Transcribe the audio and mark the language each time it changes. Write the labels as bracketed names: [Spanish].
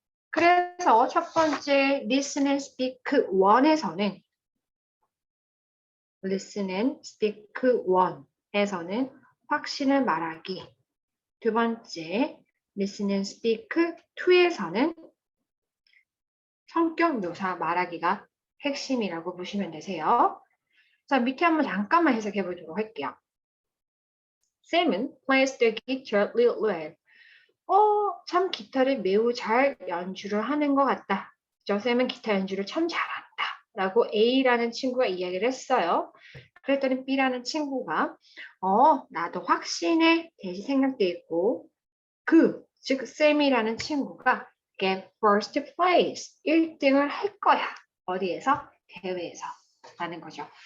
[Korean] 그래서 첫 번째 [English] listen and speak 1 [Korean] 에서는 listen and speak 1에서는 확신을 말하기. 두 번째 [English] listen and speak 2 [Korean] 에서는 성격 묘사 말하기가 핵심이라고 보시면 되세요. 자, 밑에 한번 잠깐만 해석해 보도록 할게요. [English] 쌤은 plays the guitar really well. [Korean] 참 기타를 매우 잘 연주를 하는 것 같다. 저 쌤은 기타 연주를 참 잘한다. 라고 A라는 친구가 이야기를 했어요. 그랬더니 B라는 친구가 나도 확신에 대시 생각돼 있고 즉 쌤이라는 친구가 [English] get first place, [Korean] 1등을 할 거야. 어디에서? 대회에서. 라는 거죠.